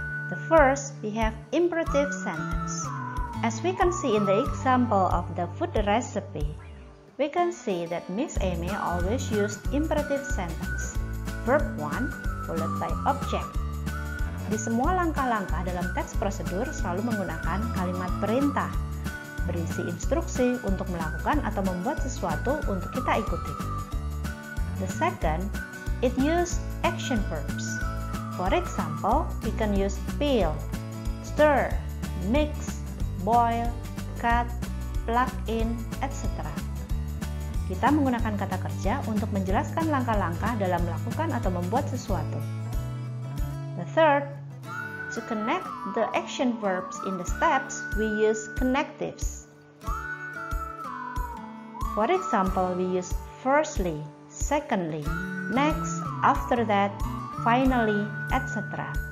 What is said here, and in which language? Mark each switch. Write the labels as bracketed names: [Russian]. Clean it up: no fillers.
[English] The first, we have imperative sentence. As we can see in the example of the food recipe, we can see that Miss Amy always used imperative sentence, verb 1 followed by object. [Indonesian] Di semua langkah-langkah dalam teks prosedur selalu menggunakan kalimat perintah, berisi instruksi untuk melakukan atau membuat sesuatu untuk kita ikuti. [English] The second, it uses action verbs. For example, we can use peel, stir, mix, boil, cut, plug in, etc. [Indonesian] Kita menggunakan kata kerja untuk menjelaskan langkah-langkah dalam melakukan atau membuat sesuatu. [English] The third, to connect the action verbs in the steps, we use connectives. For example, we use firstly, secondly, next, after that, finally, etc.